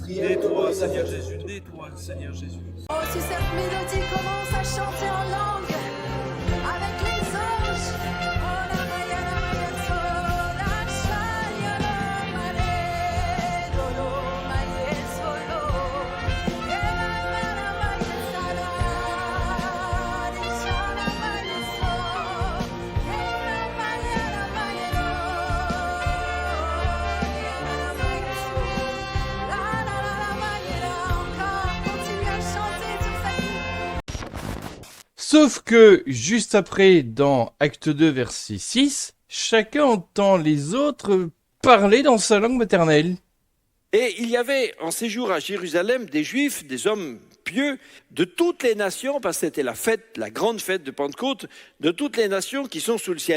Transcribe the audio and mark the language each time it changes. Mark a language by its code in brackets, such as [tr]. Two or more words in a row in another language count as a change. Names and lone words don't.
[fr] Aide-toi, Seigneur Jésus, aide-toi, Seigneur Jésus. Oh, si cette mélodie commence à chanter en langue avec les anges. Oh, la maya, so, la chaya, la mare, dolo, maye, solo. La maye, sala, di chana, maye, so. La maye, lo. La maye, so. La maye, lo. Encore, continue à chanter sur cette. sauf que juste après, dans Acte 2, verset 6, chacun entend les autres parler dans sa langue maternelle. Et il y avait en séjour à Jérusalem des Juifs, des hommes pieux de toutes les nations, parce que c'était la fête, la grande fête de Pentecôte, de toutes les nations qui sont sous le ciel.